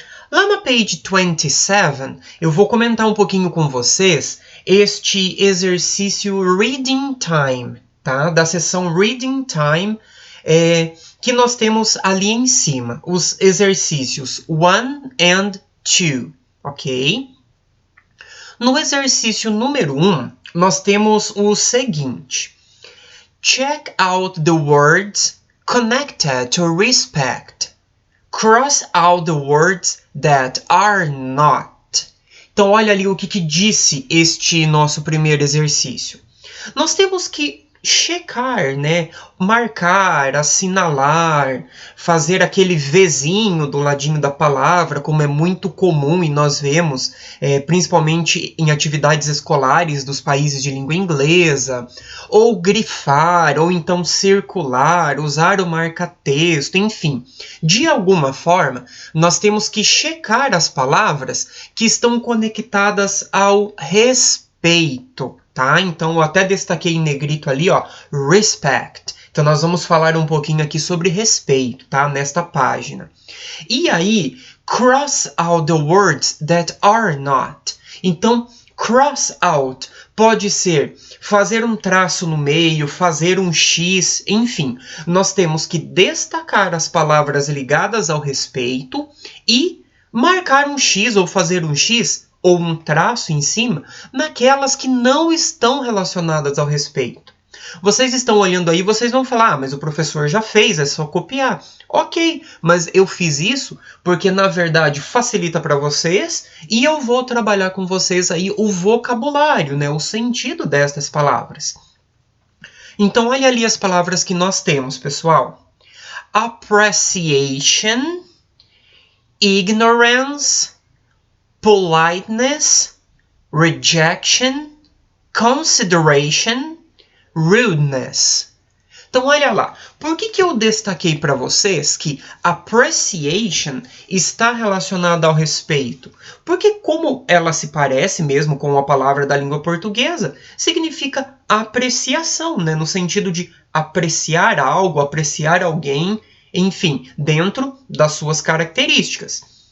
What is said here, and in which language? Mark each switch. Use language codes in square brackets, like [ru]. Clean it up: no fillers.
[pt] Lá na page 27, eu vou comentar um pouquinho com vocês este exercício Reading Time, tá? Da seção Reading Time, que nós temos ali em cima, os exercícios 1 and 2, ok? No exercício número 1, nós temos o seguinte. [en] Check out the words connected to respect. Cross out the words that are not. [pt] Então, olha ali o que disse este nosso primeiro exercício. Nós temos que checar, né? Marcar, assinalar, fazer aquele Vzinho do ladinho da palavra, como é muito comum e nós vemos, principalmente em atividades escolares dos países de língua inglesa, ou grifar, ou então circular, usar o marca-texto, enfim. De alguma forma, nós temos que checar as palavras que estão conectadas ao respeito. Tá? Então, eu até destaquei em negrito ali, ó, respect. Então, nós vamos falar um pouquinho aqui sobre respeito, tá? Nesta página. E aí, [en] cross out the words that are not. [pt] Então, cross out pode ser fazer um traço no meio, fazer um X, enfim. Nós temos que destacar as palavras ligadas ao respeito e marcar um X ou fazer um X ou um traço em cima, naquelas que não estão relacionadas ao respeito. Vocês estão olhando aí, vocês vão falar, mas o professor já fez, é só copiar. Ok, mas eu fiz isso porque, na verdade, facilita para vocês e eu vou trabalhar com vocês aí o vocabulário, né, o sentido destas palavras. Então, olha ali as palavras que nós temos, pessoal. [en] Appreciation, ignorance, politeness, rejection, consideration, rudeness. [pt] Então, olha lá. Por que eu destaquei para vocês que appreciation está relacionada ao respeito? Porque como ela se parece mesmo com a palavra da língua portuguesa, significa apreciação, né? No sentido de apreciar algo, apreciar alguém, enfim, dentro das suas características.